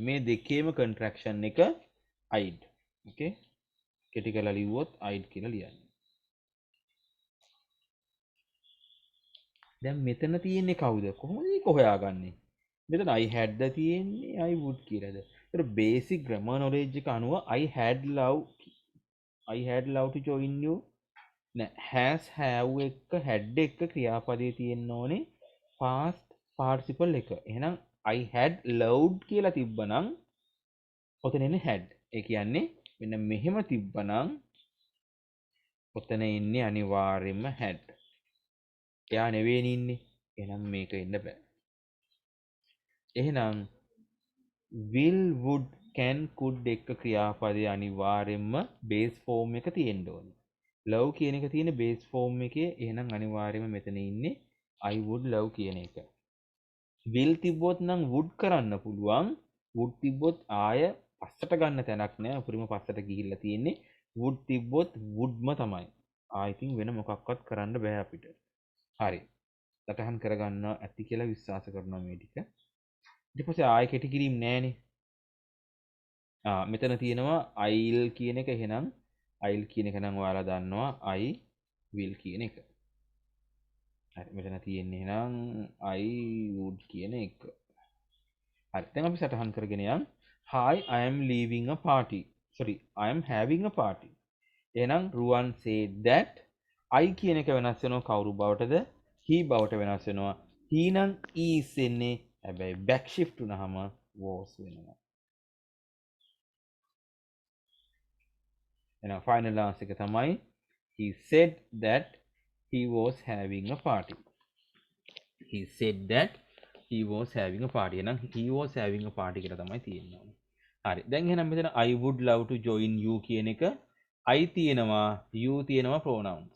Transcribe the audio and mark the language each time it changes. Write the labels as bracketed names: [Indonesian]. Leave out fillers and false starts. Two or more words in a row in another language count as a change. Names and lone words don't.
[Sinhala] මේ දෙකේම contraction එක I'd. okay? කෙටි කරලා ලිව්වොත් I'd කියලා ලියන්න. දැන් මෙතන තියෙන්නේ කවුද? කොහොමද මේක හොයාගන්නේ? මෙතන [English] I had [Sinhala] ද තියෙන්නේ [English] I would [Sinhala] කියලාද? ඒතර [English] basic grammar knowledge [Sinhala] එක අනුව [English] I had love to join you [Sinhala] නෑ [English] has have [Sinhala] එක had එක ක්‍රියාපදයේ තියෙන්න ඕනේ [English] past participle [Sinhala] එක. එහෙනම් [English] I had loved [Sinhala] කියලා තිබ්බනම් ඔතන එන්නේ had. ඒ කියන්නේ මෙන්න මෙහෙම තිබ්බනම් ඔතන ඉන්නේ අනිවාර්යයෙන්ම had. එයා නෙවෙයි ඉන්නේ. එහෙනම් මේක එන්න බෑ. එහෙනම් [English] will would can could [Sinhala] එක ක්‍රියාපදයේ අනිවාර්යයෙන්ම [English] base form [Sinhala] එක තියෙන්න ඕනේ. love කියන එක තියෙන [English] base form [Sinhala] එකේ. එහෙනම් අනිවාර්යයෙන්ම මෙතන ඉන්නේ [English] I would love [Sinhala] කියන එක. will තිබ්බොත් නම් would කරන්න පුළුවන්. would තිබ්බොත් ආය පස්සට ගන්න තැනක් නෑ. උපරිම පස්සට ගිහිල්ලා තියෙන්නේ. would තිබ්බොත් woodම තමයි. [English] I think [Sinhala] වෙන මොකක්වත් කරන්න බෑ අපිට. හරි. සටහන් කරගන්න ඇති කියලා විශ්වාස කරනවා මේ ටික. ඊට පස්සේ ආය කෙටි කිරීම නෑනේ. මෙතන තියෙනවා [English] I'll [Sinhala] කියන එක. එහෙනම් I'll කියන එක නම් ඔයාලා දන්නවා [English] I will [Sinhala] කියන එක. හරි මෙතන තියෙන්නේ එහෙනම් [English] I would [Sinhala] කියන එක. හරි දැන් අපි සටහන් කරගෙන යන්. [English] Hi I am leaving a party. Sorry I am having a party. [Sinhala] එහෙනම් [English] Ruwan said that I [Sinhala] කියන එක වෙනස් වෙනවා කවුරු බවටද? he බවට වෙනස් වෙනවා. he නම් is එන්නේ. හැබැයි [English] back shift [Sinhala] වුණාම was වෙනවා. එහෙනම් [English] final answer [Sinhala] එක තමයි [English] he said that he was having a party. He said that he was having a party. [Sinhala] එහෙනම් [English] he was having a party [Sinhala] කියලා තමයි තියෙන්නේ. හරි. දැන් එහෙනම් මෙතන [English] I would love to join you [Sinhala] කියන එක I තියෙනවා, you තියෙනවා pronouns.